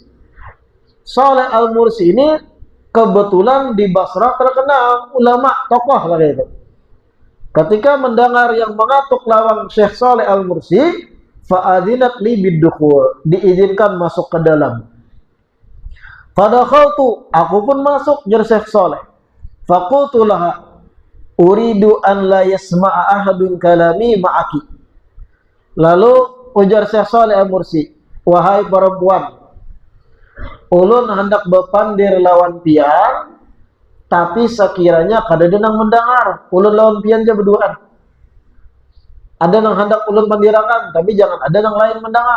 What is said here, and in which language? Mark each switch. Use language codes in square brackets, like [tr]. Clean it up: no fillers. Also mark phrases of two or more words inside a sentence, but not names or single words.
[id] Saleh Al-Mursi ini kebetulan di Basrah terkenal ulama, tokoh lah itu. ketika mendengar yang mengatuk lawang Syekh Saleh Al-Mursi, [ar] فأذنت لي بالدخول, [id] diizinkan masuk ke dalam. [bjn] Fadakhaltu, aku pun masuk, jar Syekh Saleh. [ar] فقلت لها أريد أن لا يسمع أحد كلامي معك. [bjn] Lalu ujar Syekh Saleh Al-Mursi, wahai perempuan, ulun hendak bepandir lawan pian, tapi sekiranya kada denang mendengar, ulun lawan pian aja berduaan. Ada yang hendak ulun pandirakan, tapi jangan ada yang lain mendengar.